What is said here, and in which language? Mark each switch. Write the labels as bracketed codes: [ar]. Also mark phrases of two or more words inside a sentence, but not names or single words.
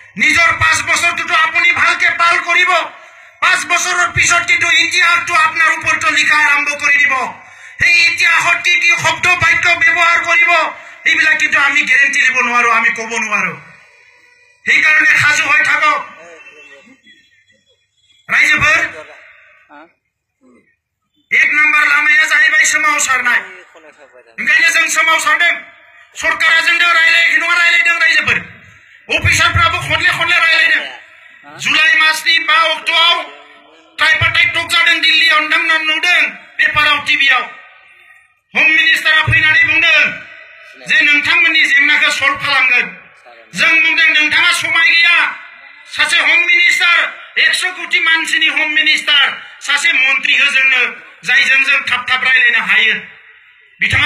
[as] নিজৰ 5 বছৰটো আপুনি ভালকে পাল কৰিব 5 বছৰৰ পিছত কিন্তু ইতিহাসটো আপোনাৰ ওপৰত লিখা আৰম্ভ কৰি দিব সেই ইতিহাসত কি শব্দ বাক্য ব্যৱহাৰ কৰিব এইবিলাক কিন্তু আমি গ্যাৰান্টি দিব নোৱাৰো আমি ক'ব নোৱাৰো সেইকাৰণে সাজু হৈ থাকক ৰাইজবোৰ [brx] 1 নম্বৰ লামাया जाहैबाय सोमावसारनाय ओंखायनो जों सोमावसारदों सरकारा जोंजों रायलायाखै नङा रायलायदों रायजोफोर अफिसारफ्राबो खनले रायलायदों जुलाइ मासनि 5 अक्ट'आव [en] tripartite talk [brx] जादों दिल्लीयाव नोंथांमोना नुदों पेपाराव टिभियाव होम मिनिस्टारा फैनानै बुंदों जे नोंथांमोननि जेंनाखौ सल्भ खालामगोन जों बुंदों नोंथाङा समाय गैया सासे [en] home minister [brx] 100 कोटी मानसिनि [en] home minister [brx] सासे मन्त्रि हो जोंनो जायजों जों थाब रायलायनो हायो बिथाङा